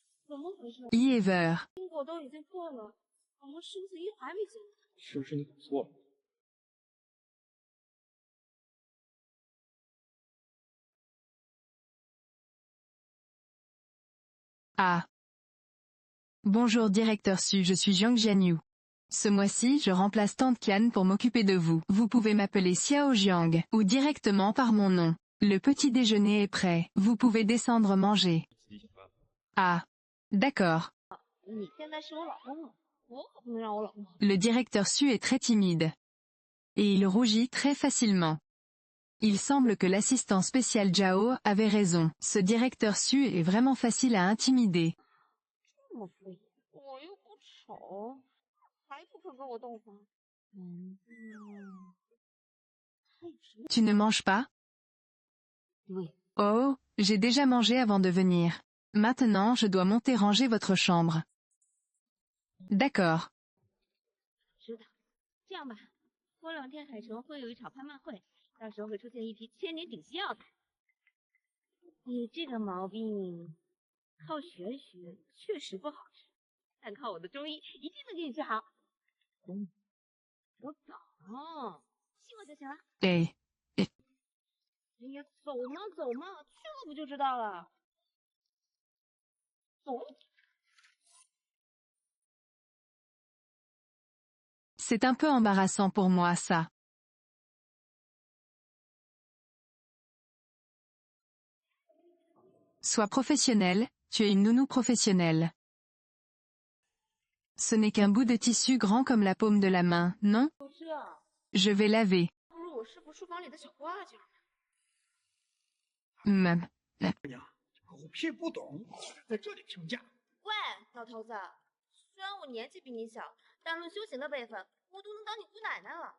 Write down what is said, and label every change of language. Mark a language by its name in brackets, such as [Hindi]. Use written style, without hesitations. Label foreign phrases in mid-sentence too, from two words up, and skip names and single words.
[Chinese] 怎么回事？ Ever. 因果都已经破了，怎么生死一还没结？是不是你搞错了？ Ah. [French] Bonjour directeur Su, je suis Jiang Jianyu. Ce mois-ci, je remplace Tante Kian pour m'occuper de vous. Vous pouvez m'appeler Xiao Jiang, ou directement par mon nom. Le petit déjeuner est prêt, vous pouvez descendre manger. Ah. D'accord. [Chinese] 你现在是我老公了，我可不能让我老公。 [French] Le directeur Su est très timide. Et il rougit très facilement. Il semble que l'assistant spécial Zhao avait raison. Ce directeur Su est vraiment facile à intimider. [Chinese] 这么敷衍，我又不丑，还不肯跟我洞房。 [French] Tu ne manges pas? Oui. Oh, j'ai déjà mangé avant de venir. Maintenant je dois monter ranger votre chambre. D'accord. [Chinese] 知道。这样吧，过2天海城会有一场拍卖会，到时候会出现一批千年顶级药材。你这个毛病，靠玄学确实不好治，但靠我的中医一定能给你治好。我懂，信我就行了。 Eh. 哎呀，走嘛走嘛，去了不就知道了。走。 [French] C'est un peu embarrassant pour moi ça. Sois professionnel, tu es une nounou professionnelle. Ce n'est qu'un bout de tissu grand comme la paume de la main, non? [Chinese] 就这， [French] Je vais laver. [Chinese] 不如我师傅书房里的小挂件。狗屁不懂，在这里评价。喂，老头子，虽然我年纪比你小，但论修行的辈分，我都能当你姑奶奶了。